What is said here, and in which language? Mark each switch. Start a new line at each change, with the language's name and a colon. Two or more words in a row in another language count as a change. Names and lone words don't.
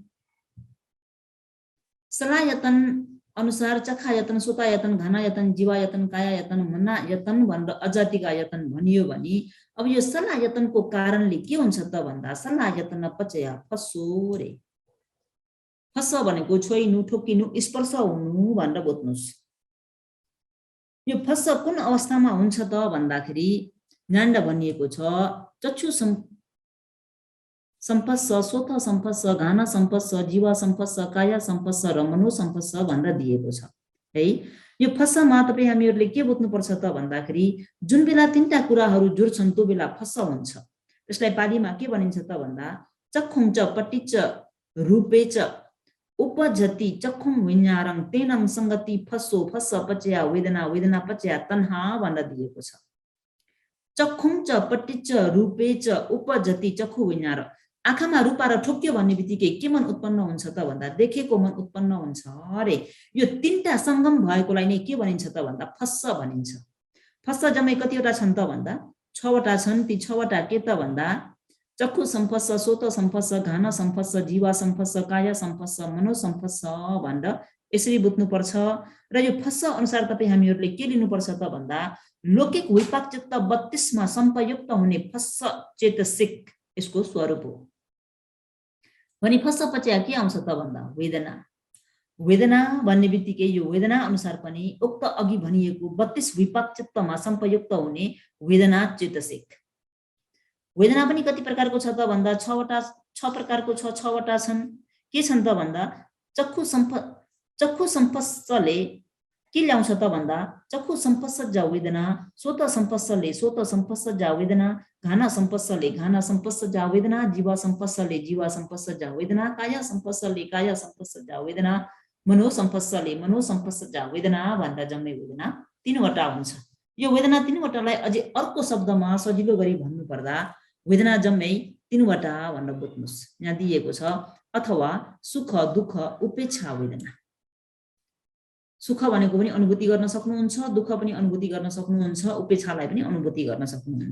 Nepali: सलायतन अनुसार चखायतन, सोतायतन, घानायतन, जीवायतन, कायायतन, मनायतन भनेर अजातिका आयतन भनियो भने अब यो सलायतनको कारणले के हुन्छ त भन्दा
Pali: सलायतन पचया फस्सो
Nepali: रे। फस्स भनेको छोइनु, ठोकिनु, स्पर्श हुनु भनेर बुझ्नुस्। यो फस्स कुन अवस्थामा हुन्छ त भन्दाखेरि यहाँनिर भनिएको छ
Pali: चक्षु सम्पस्स, सोत सम्पस्स, घान सम्पस्स, जीवा सम्पस्स, काया सम्पस्स
Nepali: र
Pali: मनो सम्पस्स
Nepali: भनेर दिएको छ है। यो फस्समा तपाई हामीहरुले के बुझ्नुपर्छ त भन्दाखेरि जुन बेला तीनटा कुराहरु जुड्छन् त्यो बेला फस्स हुन्छ। त्यसलाई पालीमा के भनिन्छ त भन्दा
Pali: चक्षुञ्च पटिच्च रूपेच उपजति चक्षुम विज्ञारं तेनं संगति फस्सो फस्स पचया वेदना वेदना पचया तन्हा
Nepali: भनेर दिएको छ।
Pali: चक्षुञ्च पटिच्च रूपेच उपजति चक्षु विज्ञार।
Nepali: आँखामा रूपा र ठोक्यो भन्ने बित्तिकै के मन उत्पन्न हुन्छ त भन्दा देखेको मन उत्पन्न हुन्छ अरे। यो तीनटा संगम भएकोलाई नै के भनिन्छ त भन्दा फस्स भनिन्छ। फस्स जम्मै कतिवटा छन् त भन्दा 6वटा छन्। ती 6वटा के त भन्दा
Pali: चक्षु सम्पस्स, सोत सम्पस्स, घान सम्पस्स, जीवा सम्पस्स, काय सम्पस्स, मनो सम्पस्स
Nepali: भनेर यसरी बुझ्नुपर्छ। र यो फस्स अनुसार तपाई हामीहरुले के लिनुपर्छ त भन्दा लौकिक विपाक चित्त 32 मा सम्पयुक्त हुने फस्स चेतसिक यसको स्वरूप हो। भनी
Pali: फस्स पचया
Nepali: के आउँछ त भन्दा वेदना। वेदना भन्ने बित्तिकै यो वेदना अनुसार पनि उक्त अघि भनिएको 32 विपाक चित्तमा सम्पयुक्त हुने वेदना चेतसिक। वेदना पनि कति प्रकारको छ त भन्दा 6 प्रकारको छ। 6वटा छन्। के छन् त भन्दा चक्षु सम्पस्सले के ल्याउँछ त भन्दा
Pali: चक्षु सम्पस्सजा वेदना,
Nepali: सोत सम्पस्सले
Pali: सोत सम्पस्सजा वेदना,
Nepali: घान सम्पस्सले
Pali: घान सम्पस्सजा वेदना,
Nepali: जीवा सम्पस्सले
Pali: जीवा सम्पस्सजा वेदना,
Nepali: काय सम्पस्सले
Pali: काय सम्पस्सजा वेदना,
Nepali: मनो सम्पस्सले
Pali: मनो सम्पस्सजा वेदना
Nepali: भनेर जम्मै वेदना 3वटा हुन्छ। यो वेदना 3वटालाई अझै अर्को शब्दमा सजिलो गरी भन्नु पर्दा वेदना जम्मै 3वटा भनेर बुझ्नुस्। यहाँ दिएको छ अथवा सुख, दुःख, उपेक्षा वेदना। सुख भनेको पनि अनुभूति गर्न सक्नुहुन्छ, दुःख पनि अनुभूति गर्न सक्नुहुन्छ, उपेक्षालाई पनि अनुभूति गर्न सक्नुहुन्छ।